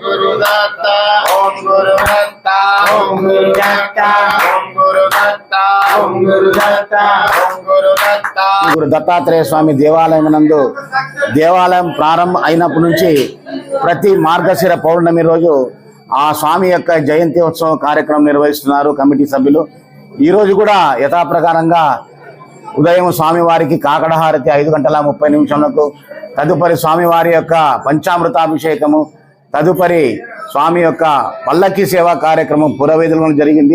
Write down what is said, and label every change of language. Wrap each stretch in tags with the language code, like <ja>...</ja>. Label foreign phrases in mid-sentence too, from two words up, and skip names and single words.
<sa>गुरुदत्त ओम गुरुदत्त ओम गुरुदत्त ओम गुरुदत्त ओम गुरुदत्त ओम गुरुदत्त</sa> <te>గురు దత్తాత్రేయ స్వామి దేవాలయం నందు దేవాలయం ప్రారంభం అయినప్పటి నుంచి ప్రతి మార్గశిర పౌర్ణమి రోజు ఆ స్వామి యొక్క జయంతి ఉత్సవ కార్యక్రమం నిర్వహిస్తున్నారు కమిటీ సభ్యులు. ఈ రోజు కూడా యథాప్రకారంగా ఉదయం స్వామివారికి కాకడహారతి 5:30 తదుపరి స్వామివారి యొక్క పంచామృతాభిషేకము, తదుపరి స్వామి యొక్క పల్లకి సేవా కార్యక్రమం పురవేదులలో జరిగింది.</te>